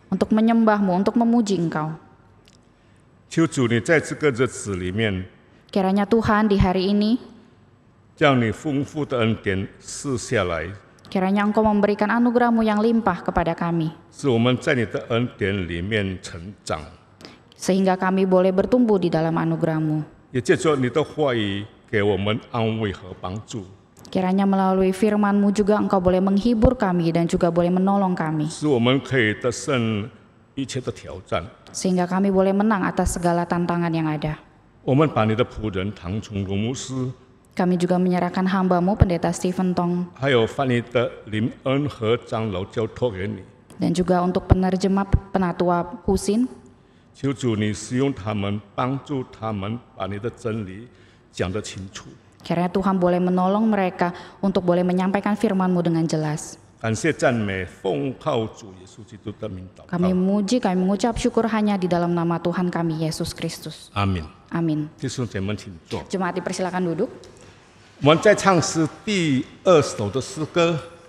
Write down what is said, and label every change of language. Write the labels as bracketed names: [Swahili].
[Indonesian] untuk menyembahmu, untuk memuji Engkau. [Chinese] 求主你在这个日子里面， [Indonesian] Kiranya Tuhan di hari ini, [Chinese] 将你丰富的恩典赐下来， [Indonesian] kiranya Engkau memberikan anugerah-Mu yang limpah kepada kami, [Chinese] 使我们在你的恩典里面成长， [Indonesian] sehingga kami boleh bertumbuh di dalam anugerah-Mu. [Chinese] 也借着你的话语给我们安慰和帮助。 [Indonesian] Kiranya melalui firman-Mu juga Engkau boleh menghibur kami dan juga boleh menolong kami. [Chinese] 使我们可以得胜一切的挑战。 [Indonesian] Sehingga kami boleh menang atas segala tantangan yang ada. [Chinese] 我们把你的仆人唐崇荣牧师， [Indonesian] Kami juga menyerahkan hamba-Mu Pendeta Stephen Tong [Chinese] 还有翻译的林恩和长老交托给你。 [Indonesian] dan juga untuk penerjemah Penatua Husin. [Chinese] 求主你使用他们，帮助他们把你的真理讲得清楚。 [Indonesian] Kiranya Tuhan boleh menolong mereka untuk boleh menyampaikan firman-Mu dengan jelas. [Chinese] 感谢赞美，奉靠主耶稣基督的名祷 [Indonesian] Kami [Chinese] 告。 [Indonesian] memuji, kami mengucap syukur hanya di dalam nama Tuhan kami, Yesus Kristus. [Chinese] 阿门。 [Indonesian] Amin. [Chinese] 弟兄姐妹，请坐。 [Indonesian] Jemaat dipersilakan duduk. [Chinese] 我们在唱诗第2首的诗歌，